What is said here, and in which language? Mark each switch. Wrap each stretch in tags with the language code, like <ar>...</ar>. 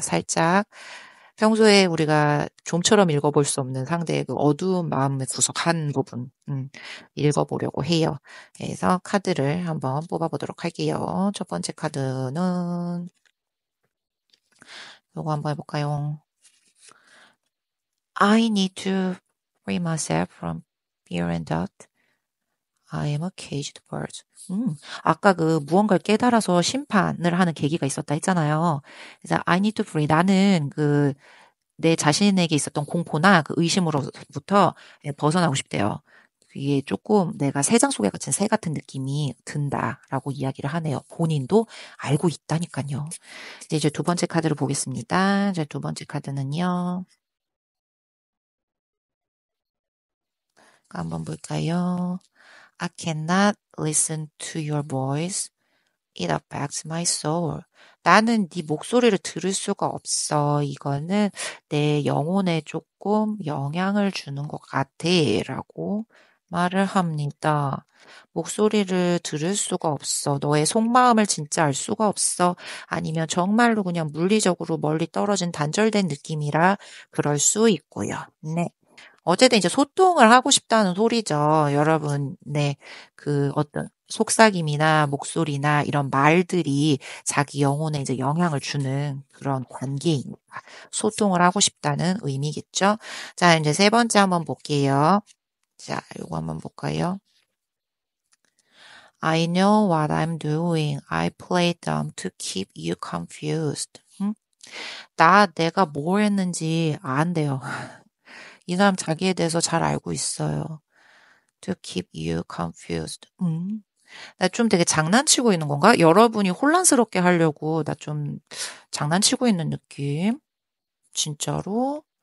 <ko>살짝 평소에 우리가 좀처럼 읽어볼 수 없는 상대의 그 어두운 마음의 구석 한 부분 읽어보려고 해요. 그래서 카드를 한번 뽑아보도록 할게요. 첫 번째 카드는 요거 한번 해볼까요?</ko> <en>I need to free myself from fear and doubt. I am a caged bird.</en> <ko>아까 그 무언가를 깨달아서 심판을 하는 계기가 있었다 했잖아요. 그래서</ko> <en>I need to free.</en> <ko>나는 그 내 자신에게 있었던 공포나 그 의심으로부터 벗어나고 싶대요. 그게 조금 내가 새장 속에 갇힌 새 같은 느낌이 든다라고 이야기를 하네요. 본인도 알고 있다니까요. 이제 두 번째 카드를 보겠습니다. 이제 두 번째 카드는요. 한번 볼까요?</ko> <en>I cannot listen to your voice. It affects my soul.</en> <ko>나는 네 목소리를 들을 수가 없어. 이거는 내 영혼에 조금 영향을 주는 것 같아. 라고 말을 합니다. 목소리를 들을 수가 없어. 너의 속마음을 진짜 알 수가 없어. 아니면 정말로 그냥 물리적으로 멀리 떨어진 단절된 느낌이라 그럴 수 있고요. 네. 어쨌든 이제 소통을 하고 싶다는 소리죠. 여러분, 네. 그 어떤 속삭임이나 목소리나 이런 말들이 자기 영혼에 이제 영향을 주는 그런 관계이니까 소통을 하고 싶다는 의미겠죠. 자, 이제 세 번째 한번 볼게요. 자, 요거 한번 볼까요?</ko> <en>I know what I'm doing. I play dumb to keep you confused.</en> <ko>내가 뭘 했는지 안돼요. 이 사람 자기에 대해서 잘 알고 있어요.</ko> <en>To keep you confused.</en> <ko>나 좀 되게 장난치고 있는 건가? 여러분이 혼란스럽게 하려고 나 좀 장난치고 있는 느낌? 진짜로?</ko>